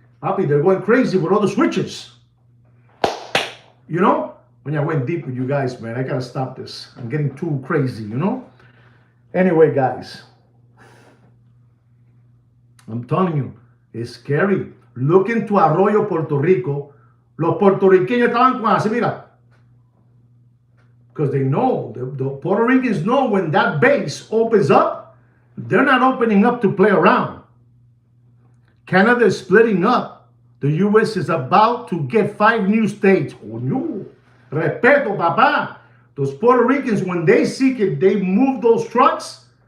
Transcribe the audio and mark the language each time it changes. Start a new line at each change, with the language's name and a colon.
English: Papi, they're going crazy with all the switches. You know? When I went deep with you guys, man, I gotta stop this. I'm getting too crazy, you know? Anyway, guys, I'm telling you, it's scary. Look into Arroyo, Puerto Rico.
Spanish: Los puertorriqueños estaban con así, mira.
English: Because they know, the Puerto Ricans know when that base opens up, they're not opening up to play around. Canada is splitting up. The U.S. is about to get 5 new states. Oh, no.
Spanish: Respeto, papá.
English: Those Puerto Ricans, when they seek it, they move those trucks.